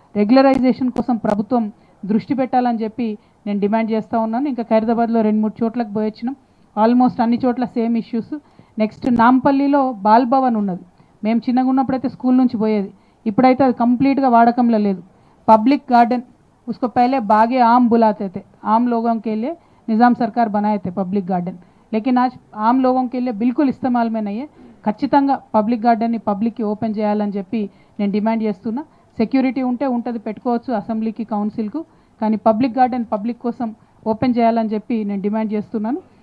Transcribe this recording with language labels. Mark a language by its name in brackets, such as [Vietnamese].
[Telugu] Regularisation కోసం ప్రభుత్వం దృష్టి పెట్టాలని చెప్పి నేను డిమాండ్ చేస్తూ ఉన్నాను. ఇంకా ఖైరతాబాద్లో 2-3 చోట్లకు పోయొచ్చినాం. ఆల్మోస్ట్ అన్ని చోట్ల same issues. Next నాంపల్లిలో ball Bhavan ఉన్నది. మేము చిన్నగా ఉన్నప్పుడైతే స్కూల్ నుంచి పోయేది, ఇప్పుడైతే అది కంప్లీట్గా వాడకంలో లేదు. [Hindi] పబ్లిక్ गार्डन उसको पहले बागे आम बुलाते थे, आम लोगों के लिए निज़ाम सरकार बनाए थे पब्लिक गार्डन, लेकिन आज आम लोगों के लिए बिल्कुल इस्तेमाल में नहीं है. [Telugu] ఖచ్చితంగా పబ్లిక్ గార్డెన్ని పబ్లిక్కి ఓపెన్ చేయాలని చెప్పి నేను డిమాండ్ చేస్తున్నా. సెక్యూరిటీ ఉంటే ఉంటుంది, పెట్టుకోవచ్చు అసెంబ్లీకి, కౌన్సిల్కు, కానీ పబ్లిక్ గార్డెన్ పబ్లిక్ కోసం ఓపెన్ చేయాలని చెప్పి నేను డిమాండ్ చేస్తున్నాను.